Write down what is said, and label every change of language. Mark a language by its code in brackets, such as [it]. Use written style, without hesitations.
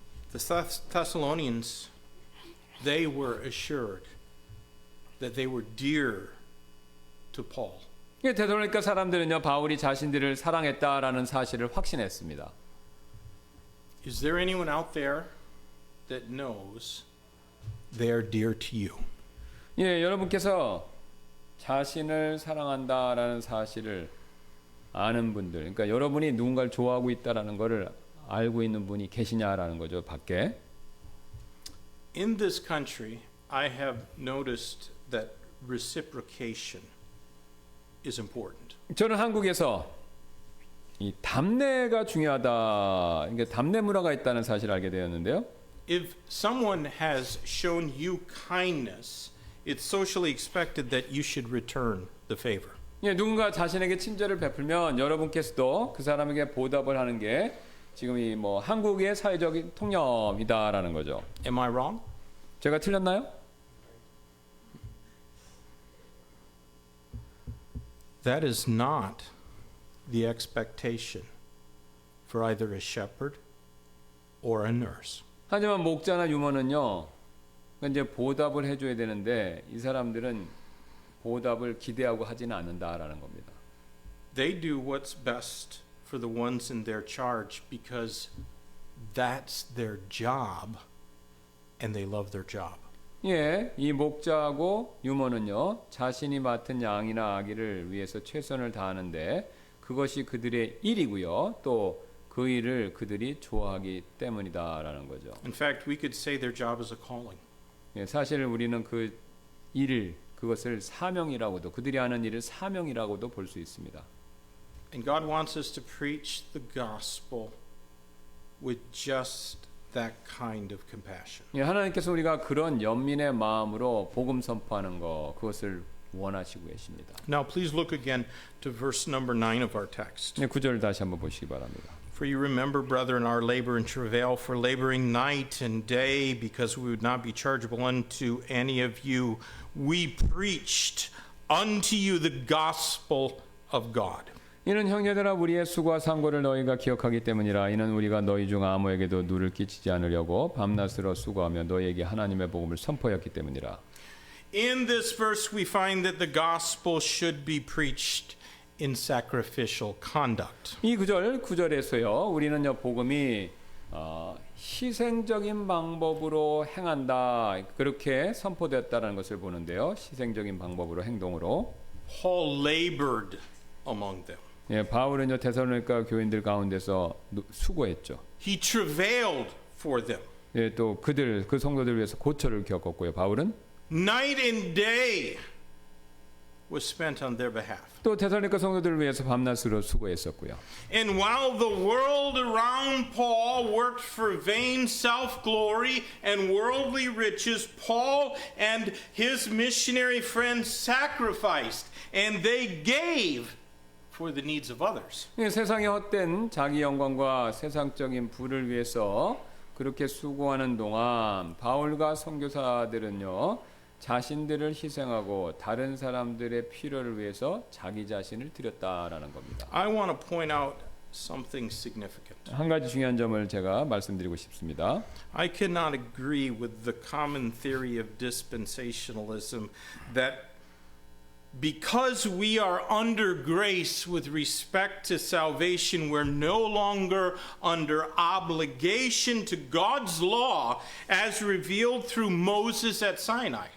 [en] The Thessalonians, they were assured that they were dear to Paul. [ko] 데살로니가 사람들은요 바울이 자신들을 사랑했다라는 사실을 확신했습니다. [en] Is there anyone out there that knows they are dear to you? [ko] 예, 여러분께서 자신을 사랑한다라는 사실을 아는 분들, 그러니까 여러분이 누군가를 좋아하고 있다라는 것을 알고 있는 분이 계시냐라는 거죠, 밖에. [en] In this country, I have noticed that reciprocation is important. [ko] 저는 한국에서 이 담례가 중요하다, 그러니까 담례 문화가 있다는 사실을 알게 되었는데요. [en] If someone has shown you kindness, it's socially expected that you should return the favor. [ko] 예, 누군가 자신에게 친절을 베풀면 여러분께서도 그 사람에게 보답을 하는 게 지금 이 뭐 한국의 사회적인 통념이다라는 거죠. [en] Am I wrong? [ko] 제가 틀렸나요? [en] That is not the expectation for either a shepherd or a nurse. [ko] 하지만 목자나 유머는요, 이제 보답을 해줘야 되는데 이 사람들은 보답을 기대하고 하지는 않는다라는 겁니다. [en] They do what's best for the ones in their charge because that's their job and they love their job. [ko] 예, 이 목자하고 유머는요, 자신이 맡은 양이나 아기를 위해서 최선을 다하는데 그것이 그들의 일이고요, 또 그 일을 그들이 좋아하기 때문이다라는 거죠. [en] In fact, we could say their job is a calling. [ko] 예, 사실 우리는 그 일을 그것을 사명이라고도 그들이 하는 일을 사명이라고도 볼 수 있습니다. [en] And God wants us to preach the gospel with just that kind of compassion. [ko] 예, 하나님께서 우리가 그런 연민의 마음으로 복음 선포하는 것 그것을 원하시고 계십니다. [en] Now please look again to verse number 9 of our text. [ko] 네, 9절 다시 한번 보시기 바랍니다. [en] For you remember, brethren, our labor and travail, for laboring night and day, because we would not be chargeable unto any of you. We preached unto you the gospel of God. [ko] 이는 형제들아 우리의 수고와 상고를 너희가 기억하기 때문이라. 이는 우리가 너희 중 아무에게도 누를 끼치지 않으려고 밤낮으로 수고하며 너희에게 하나님의 복음을 선포했기 때문이라. [en] In this verse we find that the gospel should be preached in sacrificial conduct. [ko] 이 구절에서요. 우리는요 복음이 희생적인 방법으로 행한다 그렇게 선포됐다는 것을 보는데요. 희생적인 방법으로 행동으로. [en] Paul labored among them. [ko] 예, 바울은요 데살로니가 교인들 가운데서 수고했죠. [en] He travailed for them. [ko] 예, 또 그 성도들 위해서 고초를 겪었고요. 바울은 [en] Night and day was spent on their behalf. [ko] 또 데살로니가 성도들을 위해서 밤낮으로 수고했었고요. [en] And while the world around Paul worked for vain self-glory and worldly riches, Paul and his missionary friends sacrificed and they gave for the needs of others. [ko] 세상의 헛된 자기 영광과 세상적인 부를 위해서 그렇게 수고하는 동안 바울과 선교사들은요 자신들을 희생하고 다른 사람들의 필요를 위해서 자기 자신을 드렸다라는 겁니다. [en] I want to point out something significant. [ko] 한 가지 중요한 점을 제가 말씀드리고 싶습니다. [en] I cannot agree with the common theory of dispensationalism that because we are under grace with respect to salvation, we're no longer under obligation to God's law as revealed through Moses at Sinai.